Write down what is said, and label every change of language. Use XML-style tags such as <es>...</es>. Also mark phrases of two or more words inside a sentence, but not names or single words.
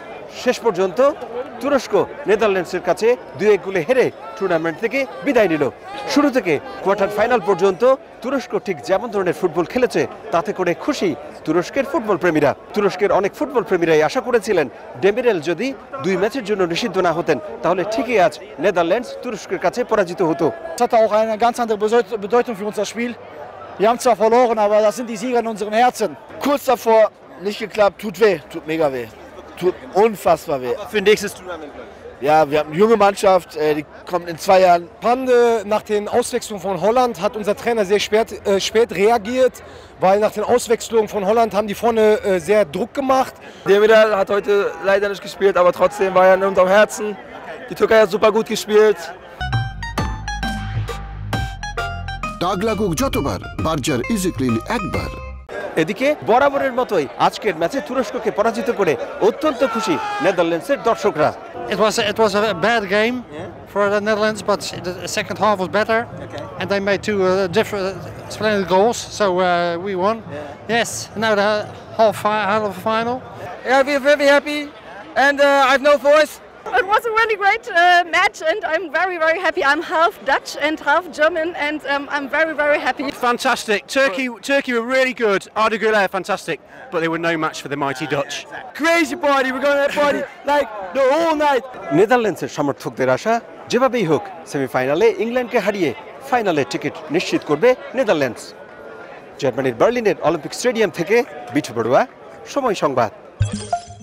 <bn>শেষ পর্যন্ত তুরস্ক নেদারল্যান্ডসের কাছে 2-1 গোলে হেরে টুর্নামেন্ট থেকে বিদায় নিল। শুরু থেকে</bn> <en>quarter final</en> <bn>পর্যন্ত তুরস্ক ঠিক যেমন ধরনের ফুটবল খেলেছে তাতে করে খুশি তুরস্কের ফুটবল প্রেমীরা। তুরস্কের অনেক ফুটবল প্রেমীরাই আশা করেছিলেন ডেমিরেল যদি 2 ম্যাচের জন্য নিষিদ্ধ না হতেন তাহলে ঠিকই আজ নেদারল্যান্ডস তুরস্কের কাছে পরাজিত হতো।</bn> <de>Das hat auch eine ganz andere Bedeutung für unser Spiel. Wir haben zwar verloren, aber das sind die Sieger in unseren Herzen. Kurz davor, nicht geklappt, tut weh, tut mega weh. Tut unfassbar weh. Für nächstes Tournament. Ja, wir haben eine junge Mannschaft, die kommt in 2 Jahren. Nach den Auswechslungen von Holland hat unser Trainer sehr spät reagiert, weil nach den Auswechslungen von Holland haben die vorne sehr Druck gemacht. Demirel hat heute leider nicht gespielt, aber trotzdem war er in unserem Herzen. Die Türkei hat super gut gespielt.</de> <bn>দাগ লাগুক যতবার, বার্জার ইজি ক্লিন একবার। এদিকে বরাবরের মতোই আজকের ম্যাচে তুরস্ককে পরাজিত করে অত্যন্ত খুশি নেদারল্যান্ডসের দর্শকরা।</bn> <en>It was a bad game for the Netherlands, but the second half was better, and they made 2 different splendid goals, so we won. Yes, now the half final. Yeah, we're very happy, and I have no voice. It was a really great match, and I'm very, very happy. I'm half Dutch and half German, and I'm very, very happy. Fantastic. Turkey were really good. Arda Güler, fantastic. But they were no match for the mighty Dutch. Crazy party, we're going to party like the whole night.</en> <bn>নেদারল্যান্ডসের সমর্থকদের আশা যেভাবেই হোক সেমিফাইনালে ইংল্যান্ডকে হারিয়ে ফাইনালে টিকিট নিশ্চিত করবে নেদারল্যান্ডস। জার্মানির বার্লিনের অলিম্পিক স্টেডিয়াম থেকে বিটু বড়ুয়া, সময় সংবাদ।</bn>